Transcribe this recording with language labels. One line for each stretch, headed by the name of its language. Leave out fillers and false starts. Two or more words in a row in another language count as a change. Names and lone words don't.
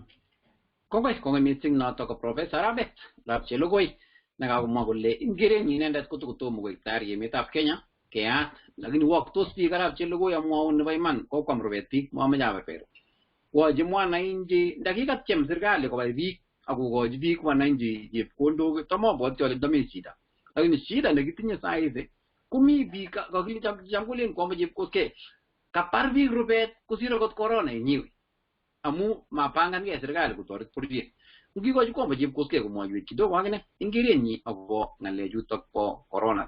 Kalenjin: Kongoi missing noto ko Professor Abet Lapchelogoi nekakomwa kole ingerenyi inendet kotokotomo koek tayari emetab Kenya keyat, lakini waktos biik arap Chelogoi amwaun nebo iman kokwam rubet biik moameche aberber. Wochi mwananchi ndakikatyem serikali kobai biik akokochi biik mwananchi chepkondok tamabwoti ale ndami shida. Lakini shida nekitinye
Swahili: saa hizi
Kalenjin: komi biik kakile chamkulen kwamba chepkoskei kapar biik rubet kosir akot corona yenyewe amu mapangangei serikali kotoret bororiet. Ngikochi kwamba chepkoskei komwoiwech kidogo akine ingerenyi akobo ng'alechutok bo corona.